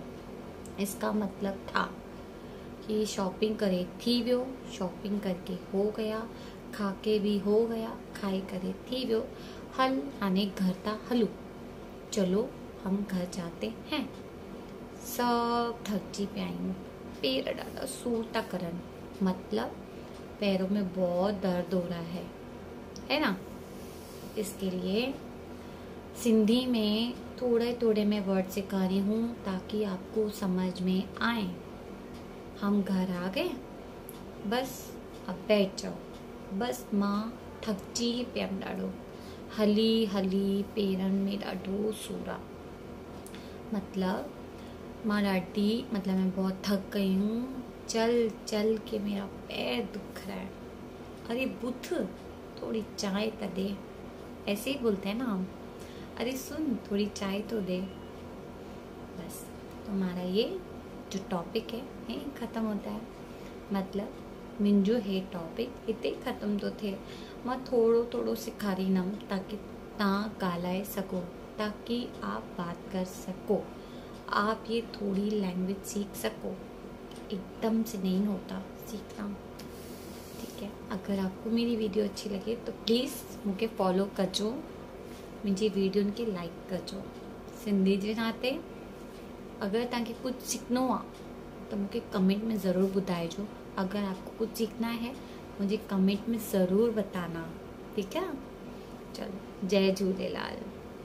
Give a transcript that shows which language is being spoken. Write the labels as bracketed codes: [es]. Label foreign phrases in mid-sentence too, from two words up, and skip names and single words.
[hi] इसका मतलब था कि [sd] शॉपिंग करे थी वियो, [hi] शॉपिंग करके हो गया, खा के भी हो गया, [sd] खाई करे थी वियो। हल हाने घर ता हलू, [hi] चलो हम घर जाते हैं। [sd] सब थकजी पे आयूं, पैर ॾाढा सूर था करन, [hi] मतलब पैरों में बहुत दर्द हो रहा है ना। इसके लिए सिंधी में थोड़े थोड़े मैं वर्ड सिखा रही हूँ ताकि आपको समझ में आए। हम घर आ गए, बस अब बैठ जाओ, [sd] बस मां थकजी पियमि ॾाढो, हली हली पेरनि में ॾाढो सूर आहे, मतलब मां ॾाढी, [hi] मतलब मैं बहुत थक गई हूँ, चल चल के मेरा पैर दुख रहा है। अरे बुथ थोड़ी चाय तो दे, ऐसे ही बोलते हैं ना हम, अरे सुन थोड़ी चाय तो दे। बस तुम्हारा ये जो टॉपिक है यहीं ख़त्म होता है, [sd] मतलब मुंहिंजो हे टॉपिक हिते ख़त्म तो थे। मां थोड़ो थोड़ो सेखारींदमि ताकि तव्हां ॻाल्हाए सको, [hi] ताकि आप बात कर सको, आप ये थोड़ी लैंग्वेज सीख सको। एकदम से नहीं होता सीखना, ठीक है। अगर आपको मेरी वीडियो अच्छी लगे तो प्लीज़ [sd] मूंखे फॉलो कजो, मुंहिंजी वीडियोनि खे लाइक कजो। सिंधी जे नाते अगर तव्हांखे कुछ सीखनो आहे तो मूंखे कमेंट में ज़रूर ॿुधाइजो। [hi] अगर आपको कुछ सीखना है मुझे कमेंट में ज़रूर बताना, ठीक है। चलो जय झूलेलाल।